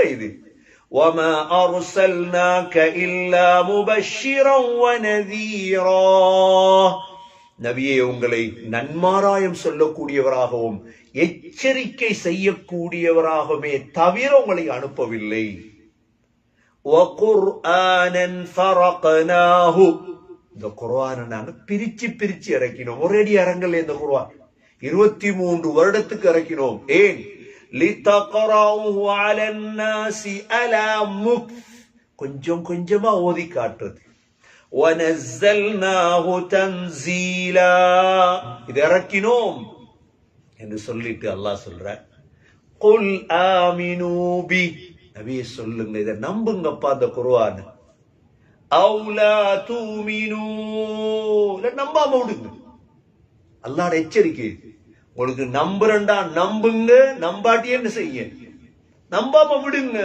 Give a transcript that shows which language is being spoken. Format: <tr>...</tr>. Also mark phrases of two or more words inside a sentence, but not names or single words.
<ar>இது وَمَا أَرْسَلْنَاكَ إِلَّا مُبَشِّرًا وَنَذِيرًا.</ar> <ta>நபியே, உங்களை நன்மாராயம் சொல்லக்கூடியவராகவும் எச்சரிக்கை செய்யக்கூடியவராகவே தவிர உங்களை அனுப்பவில்லை.</ta> <ar>وَقُرْآنًا فَرَقْنَاهُ.</ar> <ta>இந்த குர்ஆனை நாங்க பிரிச்சு இறக்கினோம். ஒரேடி இறங்கல இந்த குர்ஆன். 23 வருடத்துக்கு இறக்கினோம். ஏன்?</ta> <ar>لِتَقْرَأُهُ عَلَى النَّاسِ عَلَى مُكْثٍ.</ar> <ta>கொஞ்சம் கொஞ்சமா ஓதி காட்டுறது.</ta> <ar>وَنَزَّلْنَاهُ تَنزِيلًا.</ar> <ta>இது இறக்கினோம் என்று சொல்லிட்டு அல்லாஹ் சொல்றார்,</ta> <ar>قُلْ آمِنُوا بِهِ.</ar> <ta>நபியே சொல்லுங்க, இதை நம்புங்கப்பா அந்த குர்ஆன்.</ta> <ar>أو لا تؤمنوا,</ar> <ta>நம்பாம விடுங்க. அல்லாஹ்வோட எச்சரிக்கை. உங்களுக்கு நம்புறண்டா நம்புங்க, நம்பாட்டி என்ன செய்ய, நம்பாம விடுங்க.</ta>